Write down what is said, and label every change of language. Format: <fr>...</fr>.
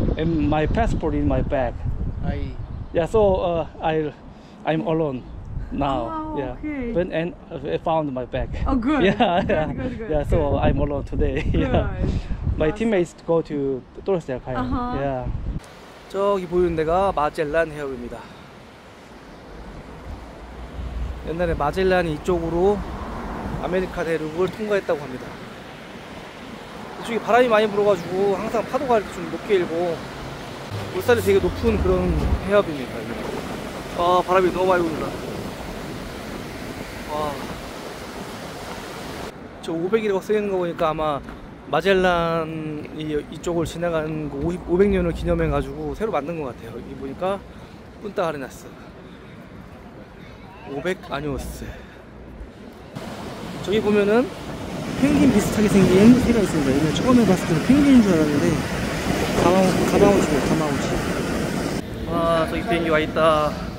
<en>and my passport in my bag. Yeah, so I'm alone now. Oh, yeah, okay. but and I found my bag. Oh, good. Yeah, Good, yeah, good, good, yeah. So good. I'm alone today. Yeah. Good. My Awesome. teammates go to</en> <ko>또르스에 가요.</ko> <en>Uh-huh. Yeah.</en> <ko>저기 보이는 데가 마젤란 해협입니다. 옛날에 마젤란이 이쪽으로 아메리카 대륙을 통과했다고 합니다. 이쪽이 바람이 많이 불어가지고 항상 파도가 이렇게 좀 높게 일고 물살이 되게 높은 그런 해협입니다. 아, 바람이 너무 많이 분다. 와. 저 500이라고 쓰이는 거 보니까 아마 마젤란 이쪽을 지나간 500년을 기념해 가지고 새로 만든 것 같아요. 여기 보니까 punta arenas 500 años. 저기 보면은 펭귄 비슷하게 생긴 새가 있습니다. 이거 처음에 봤을 때는 펭귄인 줄 알았는데 가마우치네, 가마우치. 아, 저기 비행기 와 있다.</ko>